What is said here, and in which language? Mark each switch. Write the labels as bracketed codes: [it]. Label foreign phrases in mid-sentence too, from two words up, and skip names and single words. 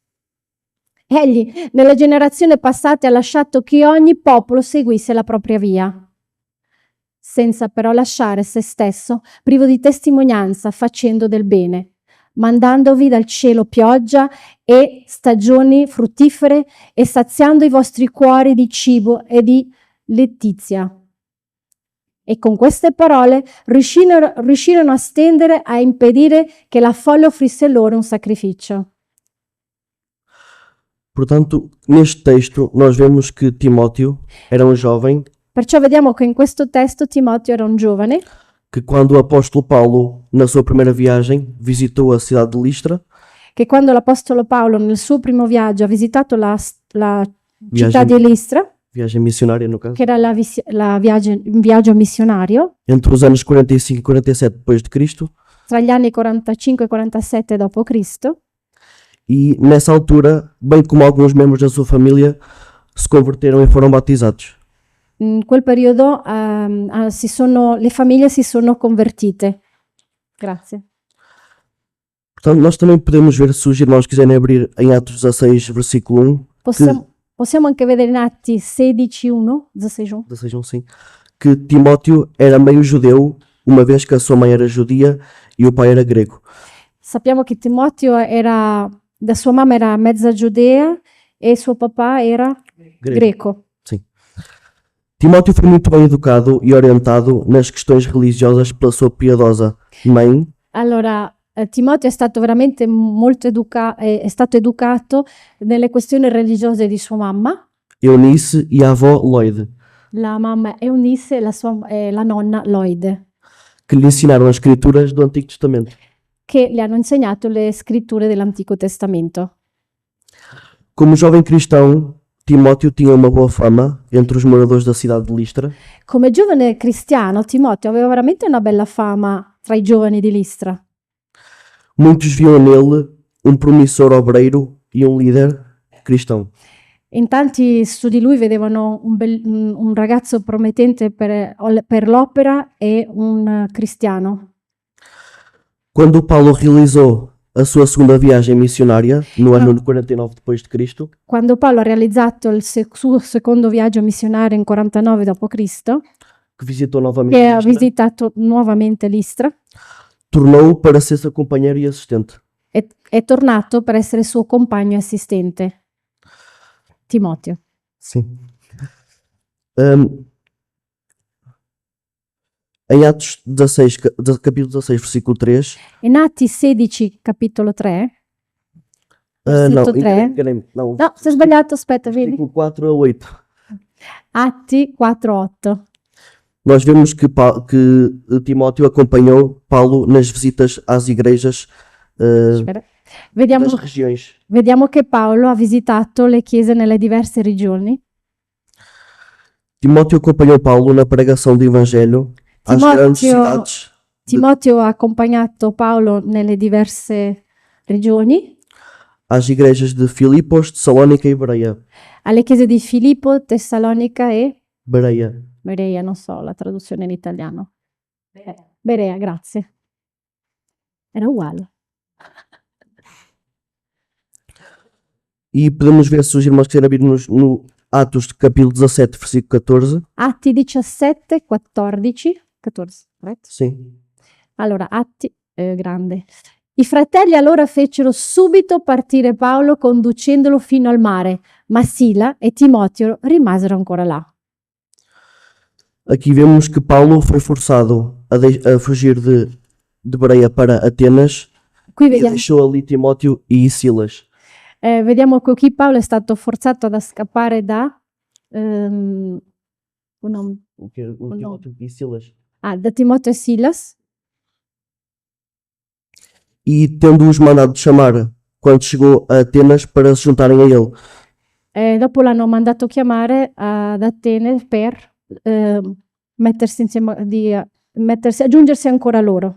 [it] Egli, nella generazione passata, ha lasciato che ogni popolo seguisse la propria via, senza però lasciare se stesso privo di testimonianza, facendo del bene, mandandovi dal cielo pioggia e stagioni fruttifere e saziando i vostri cuori di cibo e di letizia. E con queste parole riuscirono a stendere a impedire che la folla offrisse loro un sacrificio. [pt] Portanto, neste texto nós vemos que Timóteo era um jovem [it] Perciò vediamo che in questo testo Timoteo era un giovane [pt] que, quando o apóstolo Paulo, na sua primeira viagem, visitou a cidade de Listra, [it] che quando l'apostolo Paolo nel suo primo viaggio ha visitato la città Viaggio- di Listra, [pt] viagem missionária no caso, [it] che era un viaggio missionario, [pt] entre os anos 45 e 47 depois de Cristo, [it] tra gli anni 45 e 47 d.C., [pt] e nessa altura, bem como alguns membros da sua família, se converteram e foram batizados. [it] in quel periodo le famiglie si sono convertite. Grazie. [pt] Portanto, nós também podemos ver, se os irmãos quiserem abrir em Atos 16, versículo 1, [it] Possiamo anche vedere in Atti 16:1, 16:1, 16, [pt] sim, que Timóteo era meio judeu uma vez que a sua mãe era judia e o pai era grego. [it] Sappiamo che Timoteo era, da sua mamma era mezza giudea e suo papà era greco. [pt] Sim. Timóteo foi muito bem educado e orientado nas questões religiosas pela sua piedosa mãe, [it] Allora, Timoteo è stato veramente molto è stato educato nelle questioni religiose di sua mamma, [pt] Eunice, e a avó Lloyd, [it] la mamma Eunice e la nonna Lloyd, [pt] que lhe ensinaram as escrituras do Antigo Testamento. [it] che le hanno insegnato le scritture dell'Antico Testamento. [pt] Como jovem cristão, Timóteo tinha uma boa fama entre os moradores da cidade de Listra. [it] Come giovane cristiano, Timoteo aveva veramente una bella fama tra i giovani di Listra. [pt] Muitos viam nele um promissor obreiro e um líder cristão. [it] In tanti su di lui vedevano un ragazzo promettente per l'opera e un cristiano. [pt] Quando Paulo realizou a sua segunda viagem missionária, no ano 49 depois de Cristo, [it] Quando Paolo ha realizzato il suo secondo viaggio missionario in 49 d.C., [pt] que visitou novamente [it] che ha Listra, visitato nuovamente Listra, [pt] tornou para ser seu companheiro e assistente. [it] è tornato per essere suo compagno e assistente, Timoteo. [pt] Sim. Em Atos 16, capítulo 16, versículo 3. [it] In Atti 16, capitolo 3, [pt] Não, [it] versetto 3. [pt] enganei-me. Não, [it] No, si è sbagliato, aspetta, vedi? [pt] versículo 4 a 8. [it] Atti 4:8. [pt] Nós vemos que Timóteo acompanhou Paulo nas visitas às igrejas [it] Aspetta. Vediamo, [pt] das regiões. [it] vediamo che Paolo ha visitato le chiese nelle diverse regioni. [pt] Timóteo acompanhou Paulo na pregação do Evangelho às grandes cidades, [it] Timoteo ha accompagnato Paolo nelle diverse regioni, [pt] às igrejas de Filipos, Tessalónica e Bereia. [it] alle chiese di Filippo, Tessalonica e Bereia. Berea, non so la traduzione in italiano. Berea, grazie. Era uguale. E podemos ver, se os irmãos quiserem abrir no Atos capítulo 17, versículo 14. Atti 17, 14. 14, corretto? [pt] Sim. [it] Allora, Atti, grande. I fratelli allora fecero subito partire Paolo conducendolo fino al mare, ma Sila e Timoteo rimasero ancora là. [pt] Aqui vemos que Paulo foi forçado a fugir de Bereia para Atenas [it] Qui e vediamo, [pt] deixou ali Timóteo e Silas. [it] vediamo che qui Paolo è stato forzato ad scappare da [pt] Timóteo e Silas. [it] da Timoteo e Silas, [pt] E tendo-os mandado chamar quando chegou a Atenas para se juntarem a ele. [it] dopo l'hanno mandato chiamare ad Atene per aggiungersi ancora loro.